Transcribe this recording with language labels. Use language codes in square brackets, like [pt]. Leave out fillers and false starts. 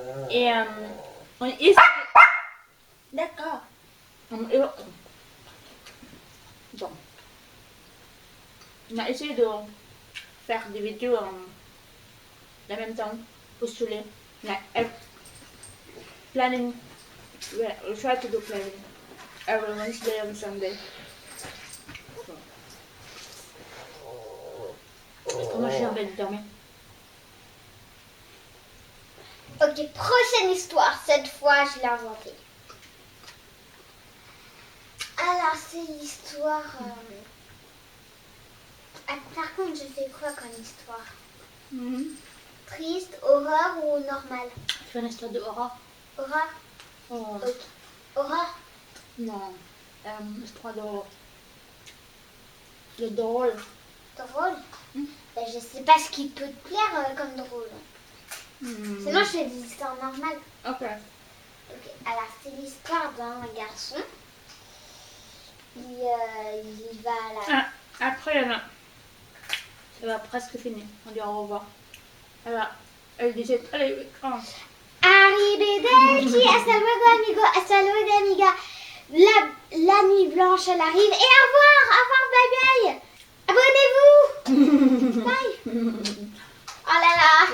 [fr] Et on essaie. D'accord. Bon. On a essayé de faire des vidéos en même temps, postuler. Planning. [en] We try to do planning every Wednesday and Sunday. [fr] Moi j'ai envie de dormir. Ok, prochaine histoire. Cette fois, je l'ai inventée. Alors, c'est l'histoire... Ah, par contre, je fais quoi comme histoire? Triste, horreur ou normale? Je fais une histoire de horreur. Horreur? Oh, Ok. Horreur? non. Histoire de drôle. Drôle? Ben, je sais pas ce qui peut te plaire comme drôle. Sinon, je fais des histoires normales. Ok. Ok, alors c'est l'histoire d'un garçon. Il va à la... Après, ça va presque finir. On dit au revoir. Alors, elle disait, allez, quand? [es] Arrivederci, hasta luego amigo, hasta luego amiga. [fr] La nuit blanche, elle arrive. Et au revoir, bye bye. Abonnez-vous. Bye. Oh là là.